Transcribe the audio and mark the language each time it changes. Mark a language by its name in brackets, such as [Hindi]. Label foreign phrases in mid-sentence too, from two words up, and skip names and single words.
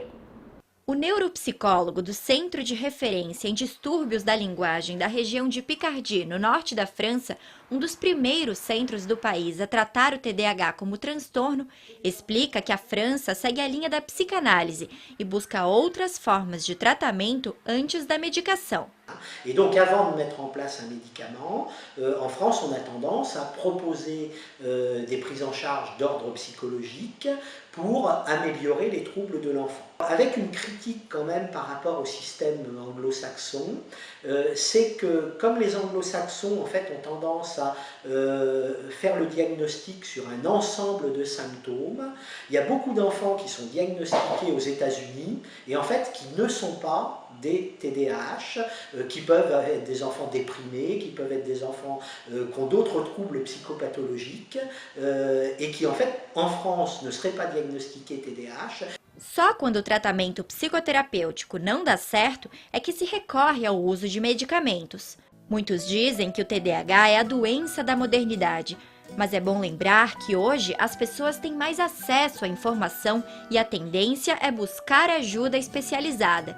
[Portuguese] O neuropsicólogo do Centro de Referência em Distúrbios da Linguagem da região de Picardie, no norte da França, um dos primeiros centros do país a tratar o TDAH como transtorno, explica que a França segue a linha da psicanálise e busca outras formas de tratamento antes da medicação. [French] Et donc avant de mettre en place un médicament, en France on a tendance à proposer des prises en charge d'ordre psychologique pour améliorer les troubles de l'enfant. Avec une critique quand même par rapport au système anglo-saxon, c'est que comme les anglo-saxons en fait ont tendance à faire le diagnostic sur un ensemble de symptômes, il y a beaucoup d'enfants qui sont diagnostiqués aux États-Unis et en fait qui ne sont pas des TDAH, qui peuvent être des enfants déprimés, qui peuvent être des enfants qui ont d'autres troubles psychopathologiques et qui en fait en France ne seraient pas diagnostiqués TDAH. [Portuguese] Só quando o tratamento psicoterapêutico não dá certo é que se recorre ao uso de medicamentos. Muitos dizem que o TDAH é a doença da modernidade, mas é bom lembrar que hoje as pessoas têm mais acesso à informação e a tendência é buscar ajuda especializada.